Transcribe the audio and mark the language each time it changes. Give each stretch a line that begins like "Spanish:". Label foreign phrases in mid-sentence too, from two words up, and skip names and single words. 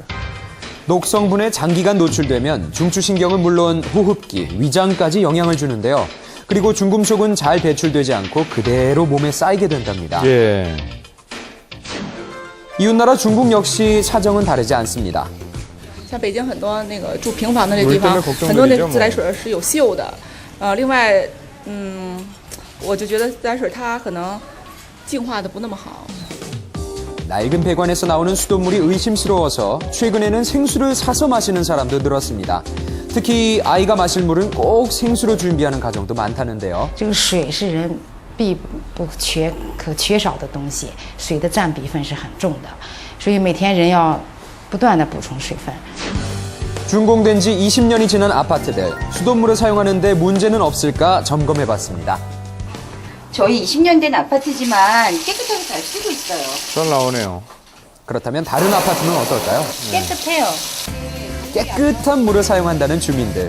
Korean: 녹성분에 장기간 노출되면 중추신경은 물론 호흡기, 위장까지 영향을 주는데요. 그리고 중금속은 잘 배출되지 않고 그대로 몸에 쌓이게 된답니다. 예. 이웃나라 중국 역시 사정은 다르지 않습니다.
Chinese: 像北京很多那个住平房的这地方，
Korean: 물때문에 걱정되죠,
Chinese: 很多那自来水是有锈的。另外，我就觉得自来水它可能净化的不那么好。
Korean: 낡은 배관에서 나오는 수돗물이 의심스러워서 최근에는 생수를 사서 마시는 사람도 늘었습니다. 특히 아이가 마실 물은 꼭 생수로 준비하는 가정도 많다는데요.
Chinese: 这个水是人必不可缺少的东西，水的占比分是很重的，所以每天人要不断的补充水分。
Korean: 준공된 지 20년이 지난 아파트들, 수돗물을 사용하는데 문제는 없을까 점검해봤습니다. 저희 20년 된 아파트지만 깨끗하게 잘 쓰고 있어요. 잘 나오네요. 그렇다면 다른 아파트는 어떨까요? 깨끗해요. 깨끗한 물을 사용한다는 주민들.